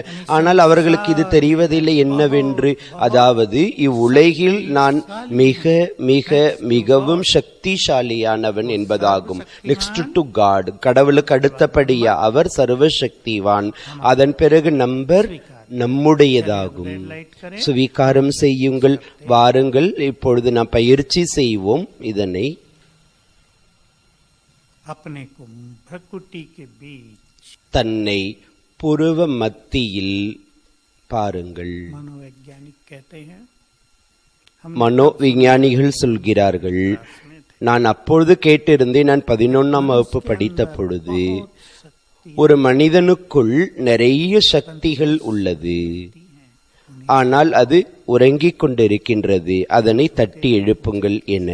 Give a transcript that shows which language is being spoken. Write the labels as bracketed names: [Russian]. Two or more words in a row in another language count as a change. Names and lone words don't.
[Tamil] ஆனால் அவர்களுக்கு இது தெரிவதில்லை என்னவென்று. அதாவது இவ்வுலகில் நான் மிக மிக மிகவும் சக்திசாலியானவன் என்பதாகும். [English] next to God, [Tamil] கடவுளுக்கு அடுத்தபடியா அவர் சர்வசக்திவான். அதன் பிறகு நம்பர் நம்முடையதாகும். சுவீகாரம் செய்யுங்கள். வாருங்கள், இப்பொழுது நாம் பயிற்சி செய்வோம் இதனை. [Hindi] अपने को प्रकृति के बीच, [Tamil] தன்னை புருவ மத்தியில் பாருங்கள். [Hindi] मनोवैज्ञानिक कहते हैं, [Tamil] மனோவிஞ்ஞானிகள் சொல்கிறார்கள், நான் அப்பொழுது கேட்டிருந்தேன், நான் 11ஆம் வகுப்பு படித்த பொழுது, ஒரு மனிதனுக்குள் நிறைய சக்திகள் உள்ளது, ஆனால் அது உறங்கிக் கொண்டிருக்கின்றது, அதனை தட்டி எழுப்புங்கள் என.